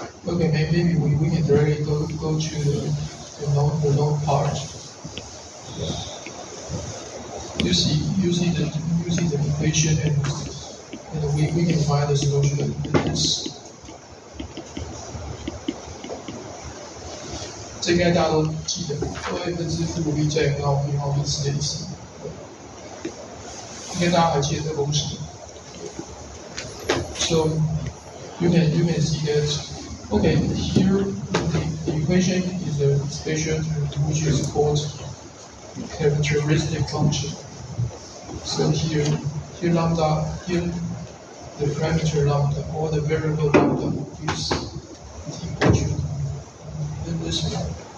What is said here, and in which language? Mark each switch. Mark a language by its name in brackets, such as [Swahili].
[English] Okay, maybe we can directly go to the known part. You see the equation, and we can find the solution to this. [Chinese] 这应该大家都记得 ，2a 分之负 b 加 m 号 b 号 b 之类的事，应该大家还记得这个公式。So [English] you can see that, okay, here the equation is a special term which is called characteristic function. So here lambda, here the parameter lambda or the variable lambda is equal to this one.